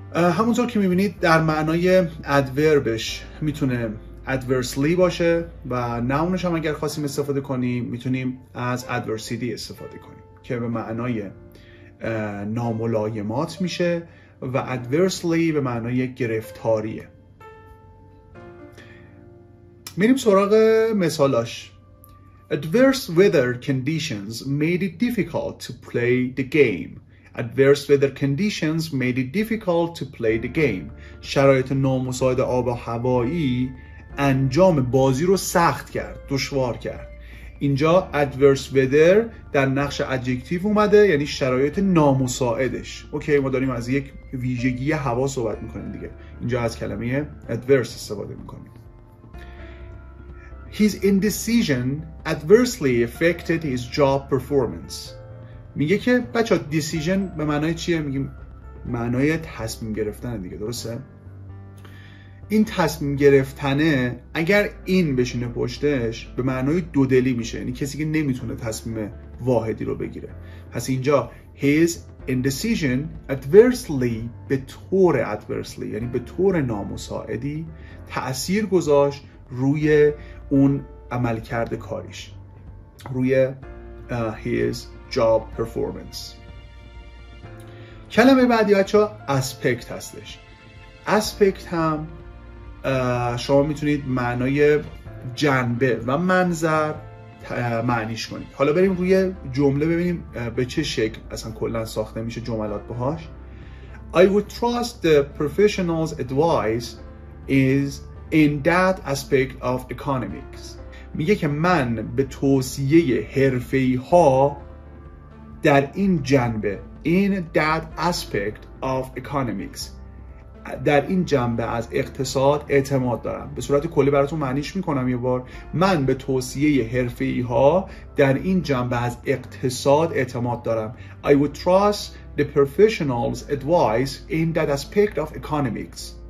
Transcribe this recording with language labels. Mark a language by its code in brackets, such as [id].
[fa] همونطور که میبینید در معنای ادوربش میتونه adversely باشه و ناونش هم اگر خواستیم استفاده کنیم میتونیم از adversity استفاده کنیم که به معنای ناملایمات میشه و adversely به معنای گرفتاریه. میریم سراغ مثالاش. [en] Adverse weather conditions made it difficult to play the game. Adverse weather conditions made it difficult to play the game. [fa] شرایط نامساعد آب و هوایی انجام بازی رو سخت کرد، دشوار کرد. اینجا adverse weather در نقش adjective اومده، یعنی شرایط نامساعدش. اوکی، ما داریم از یک ویژگی هوا صحبت میکنیم دیگه. اینجا از کلمه adverse استفاده میکنیم. [en] His indecision adversely affected his job performance. [fa] میگه که بچه decision به معنای چیه؟ میگیم معنای تصمیم گرفتن دیگه، درسته؟ این تصمیم گرفتنه اگر این بشینه پشتش به معنای دودلی میشه، یعنی کسی که نمیتونه تصمیم واحدی رو بگیره. پس اینجا [en] his indecision adversely [fa] به طور adversely یعنی به طور نامساعدی تأثیر گذاشت روی اون عملکرد کاریش، روی [en] his job performance. [fa] کلمه بعدی بچه‌ها aspect هستش. aspect هم شما میتونید معنای جنبه و منظر معنیش کنید. حالا بریم روی جمله ببینیم به چه شکل اصلا کلا ساخته میشه جملات باهاش. [en] I would trust the professional's advice is in that aspect of economics. [fa] میگه که من به توصیه حرفه‌ای ها در این جنبه [en] in that aspect of economics [fa] در این جنبه از اقتصاد اعتماد دارم. به صورت کلی براتون معنیش میکنم یه بار. من به توصیه حرفه‌ای ها در این جنبه از اقتصاد اعتماد دارم. [en] I would trust the professional's advice in that aspect of economics.